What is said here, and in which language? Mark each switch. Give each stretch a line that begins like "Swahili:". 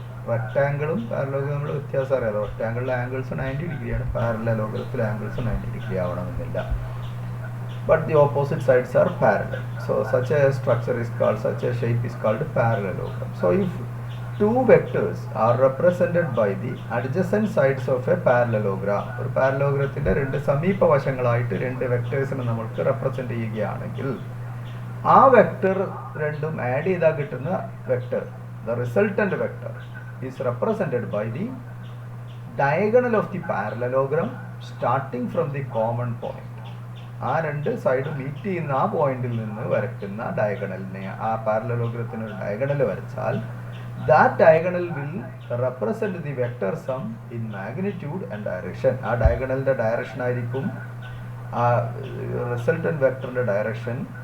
Malayalam: റെക്ടാങ്കിളും parallelogram നമ്മൾ വ്യത്യാസം അറിയാതെ, റെക്ടാങ്കിളിലെ ആംഗിൾസ് 90 ഡിഗ്രിയാണ്, പാരലലോഗ്രത്തിലെ ആംഗിൾസ് 90 ഡിഗ്രി ആവണമെന്നില്ല.
English: But the opposite sides are parallel. So such a structure is called, such a shape is called parallelogram. So if two vectors are represented by the adjacent sides of a parallelogram,
Malayalam: ഒരു പാരലലോഗ്രത്തിൻ്റെ രണ്ട് സമീപവശങ്ങളായിട്ട് രണ്ട് വെക്ടേഴ്സിനെ നമ്മൾക്ക് represent ചെയ്യുകയാണെങ്കിൽ ആ vector രണ്ടും add ചെയ്താൽ കിട്ടുന്ന vector,
English: the resultant vector is represented by the diagonal of the parallelogram starting from the common point.
Malayalam: ആ രണ്ട് സൈഡ് മീറ്റ് ചെയ്യുന്ന ആ പോയിന്റിൽ നിന്ന് വരയ്ക്കുന്ന ഡയഗണലിനെ, ആ പാരലലോഗ്രത്തിന് ഒരു ഡയഗണൽ വരച്ചാൽ
English: That diagonal will represent the vector sum in magnitude and direction.
Malayalam: ആ ഡയഗണലിൻ്റെ ഡയറക്ഷൻ ആയിരിക്കും ആ റിസൾട്ടൻറ്റ് വെക്ടറിൻ്റെ ഡയറക്ഷൻ.